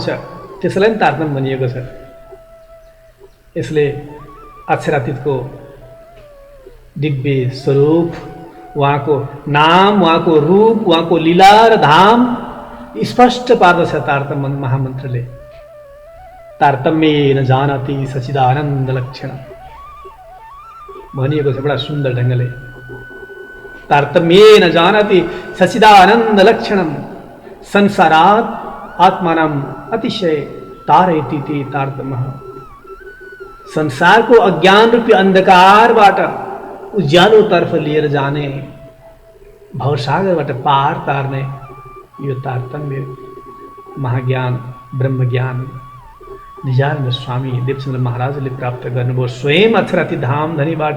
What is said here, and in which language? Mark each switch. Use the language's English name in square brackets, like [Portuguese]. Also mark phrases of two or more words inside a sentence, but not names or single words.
[Nepali] त्यसलाई पनि तारतम्य भनिएको छ। यसले अक्षरातीतको दिव्य स्वरूप, उहाँको नाम, उहाँको रूप, उहाँको लीला र धाम स्पष्ट पार्दछ तारतम्य महामन्त्रले। [Sanskrit] तारतम्येन जानाति सच्चिदानन्द लक्षण [Nepali] भनिएको छ बडा सुन्दर ढङ्गले। [Sanskrit] तारतम्येन जानाति सच्चिदानन्द लक्षणम संसारात् आत्मानं अतिशय तारयति ते तारतम्यः। [Nepali] संसारको अज्ञान रूपी अन्धकारबाट उज्यालोतर्फ लिएर जाने, भवसागरबाट पार तार्ने यो तारतम्य महाज्ञान ब्रह्मज्ञान निजानन्द स्वामी देवचन्द्र महाराजले प्राप्त गर्नुभयो स्वयं अक्षराती धाम धनीबाट।